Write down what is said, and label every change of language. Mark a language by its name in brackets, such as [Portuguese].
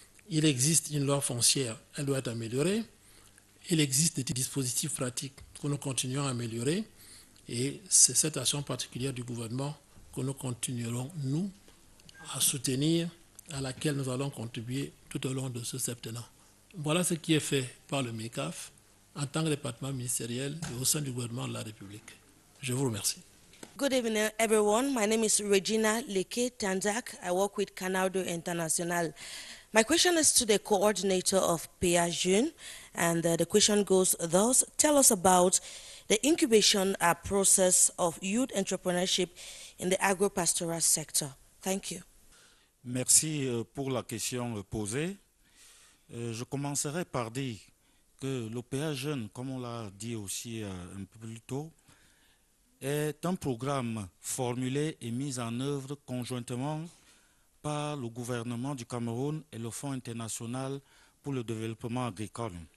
[French] Il existe une loi foncière, elle doit être améliorée. Il existe des dispositifs pratiques que nous continuons à améliorer et c'est cette action particulière du gouvernement que nous continuerons, nous, à soutenir, à laquelle nous allons contribuer tout au long de ce septennat. Voilà ce qui est fait par le MECAF en tant que département ministériel et au sein du gouvernement de la République. Je vous remercie. [English] Good evening, everyone. My name is Regina Leke Tanzak. I work with Canaldo International. My question is to the coordinator of PEA-Jeune, and the question goes thus. Tell us about the incubation process of youth entrepreneurship in the agro-pastoral sector. Thank you. [French] Merci pour la question posée. Je commencerai par dire que le PEA-Jeune, comme on l'a dit aussi un peu plus tôt, est un programme formulé et mis en œuvre conjointement par le gouvernement du Cameroun et le Fonds international pour le développement agricole.